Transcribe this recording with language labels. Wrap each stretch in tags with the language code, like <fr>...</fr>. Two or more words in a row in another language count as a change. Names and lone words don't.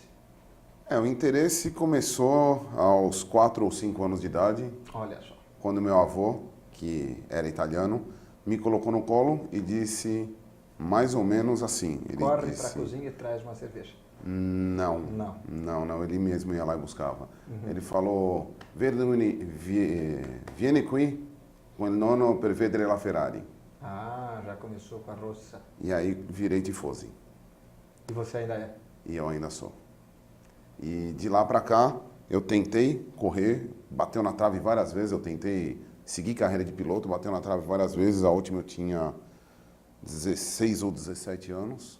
<pt>O interesse começou aos 4 ou 5 anos de idade. Olha só. Quando meu avô, que era italiano, me colocou no colo e disse... mais ou menos assim. Ele Corre disse, para a cozinha e traz uma cerveja. Não, ele mesmo ia lá e buscava. Ele falou,</pt> <it>vieni qui con il nonno per vedere la Ferrari.</it> <pt>Já começou com a roça. E aí virei tifosi. E você ainda é? E eu ainda sou. E de lá para cá, eu tentei correr, bateu na trave várias vezes, eu tentei seguir carreira de piloto, bateu na trave várias vezes, a última eu tinha 16 ou 17 anos.</pt>